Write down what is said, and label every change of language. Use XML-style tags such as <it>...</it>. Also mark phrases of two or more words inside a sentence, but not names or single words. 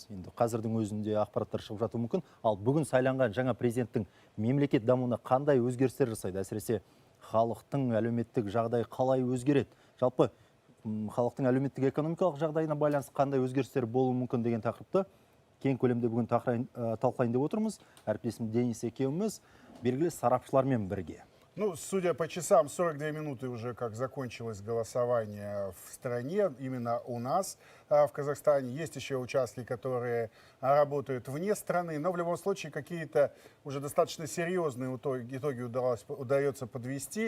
<kk>Енді қазірдің өзінде ақпараттар шығып жатуы мүмкін. Ал бүгін сайланған жаңа президенттің мемлекет дамуына қандай өзгерістер жасайды? Әсіресе халықтың әлеуметтік жағдайы қалай өзгереді? Жалпы халықтың әлеуметтік экономикалық жағдайына байланысты қандай өзгерістер болуы мүмкін деген тақырыпты кең көлемде бүгін талқылайын деп отырмыз. Әріптесім Денис екеуміз белгілі сарапшылармен бірге.</kk> <ru>Ну, судя по часам, 42 минуты уже как закончилось голосование в стране, именно у нас в Казахстане. Есть еще участки, которые работают вне страны, но в любом случае какие-то уже достаточно серьезные итоги удается подвести.</ru>